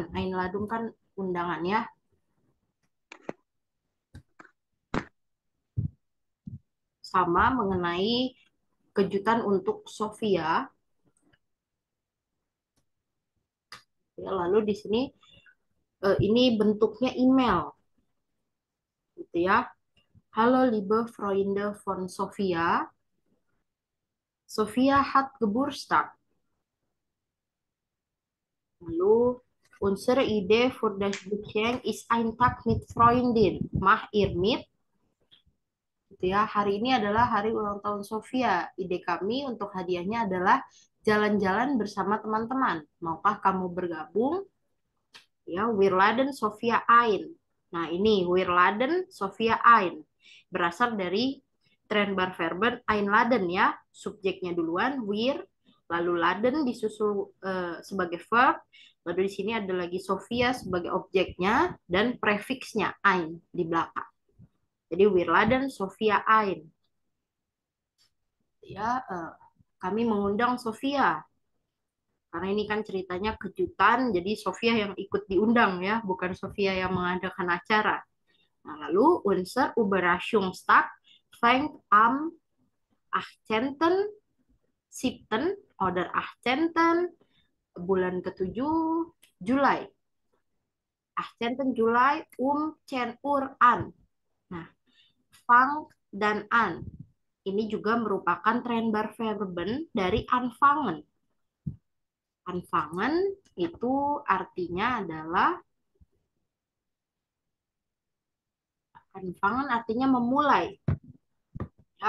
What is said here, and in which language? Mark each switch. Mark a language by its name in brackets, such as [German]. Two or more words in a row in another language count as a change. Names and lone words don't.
[Indonesian] Enladung kan undangan ya. Sama mengenai kejutan untuk Sofia. Ya, lalu di sini ini bentuknya email gitu ya. [German] Halo liebe Freunde von Sophia. Sophia hat Geburtstag. Lalu unsere Idee für das Geschenk ist ein Tag mit Freundin. Mach ihr mit? [Indonesian] Gitu ya. Hari ini adalah hari ulang tahun Sofia. Ide kami untuk hadiahnya adalah jalan-jalan bersama teman-teman. Maukah kamu bergabung? Ya, [German] wir laden Sophia ein. [Indonesian] Nah, ini [German] wir laden Sophia ein. [Indonesian] Berasal dari Trennbarverben einladen ya. Subjeknya duluan wir, lalu laden disusul sebagai verb. Lalu di sini ada lagi Sophia sebagai objeknya dan prefiksnya ein di belakang. [German] Jadi wir laden Sophia ein. [Indonesian] Ya, kami mengundang Sophia. Karena ini kan ceritanya kejutan, jadi Sofia yang ikut diundang ya, bukan Sofia yang mengadakan acara. Nah, lalu [German] unser Überraschungstag fängt am 18. 7. oder 18. [Indonesian] bulan ke-7 Juli. 18. [German] Juli 10 Uhr an. [Indonesian] Nah, fang dan an. Ini juga merupakan Trennbarverben dari anfangen. Anfangen itu artinya adalah anfangen artinya memulai ya.